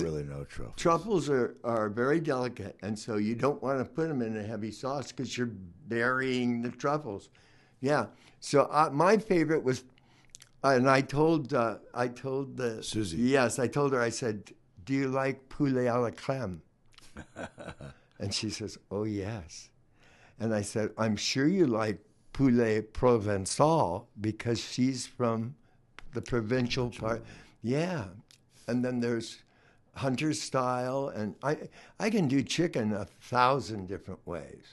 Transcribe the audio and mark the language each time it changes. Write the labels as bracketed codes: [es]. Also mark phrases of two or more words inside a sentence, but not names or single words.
[en] I don't really know truffles. Truffles are very delicate, and so you don't want to put them in a heavy sauce because you're burying the truffles. Yeah. So my favorite was, and I told Susie. Yes, I told her. I said, "Do you like [fr] poulet à la crème?" [en] And she says, "Oh yes." And I said, "I'm sure you like [fr] poulet provençal [en] because she's from the provincial part." Yeah. And then there's hunter style, and I can do chicken 1,000 different ways.